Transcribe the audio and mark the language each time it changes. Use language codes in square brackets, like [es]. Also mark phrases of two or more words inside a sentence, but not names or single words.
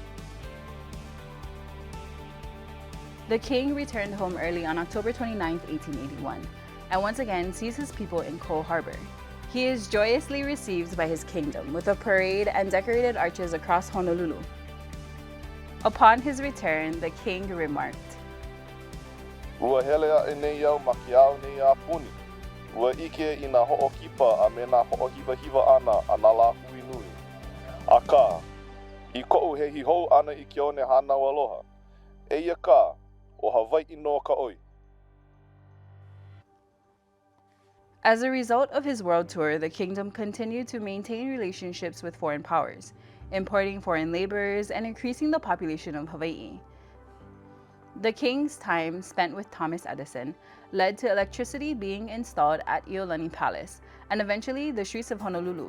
[en] The king returned home early on October 29, 1881, and once again sees his people in Coal Harbor. He is joyously received by his kingdom with a parade and decorated arches across Honolulu. Upon his return, the king remarked, [haw] "Ua hele aʻe nei au ma ke ao nei a puni. Ua ike I nā hoʻokipa a me nā hoʻohiwahiwa ʻana a nā lā hui nui. Akā, I koʻu he hihou ʻana I ke one hānau aloha. Eia kā, o Hawaii no ka ʻoi." [en] As a result of his world tour, the kingdom continued to maintain relationships with foreign powers, importing foreign laborers and increasing the population of Hawaii. The king's time spent with Thomas Edison led to electricity being installed at Iolani Palace and eventually the streets of Honolulu.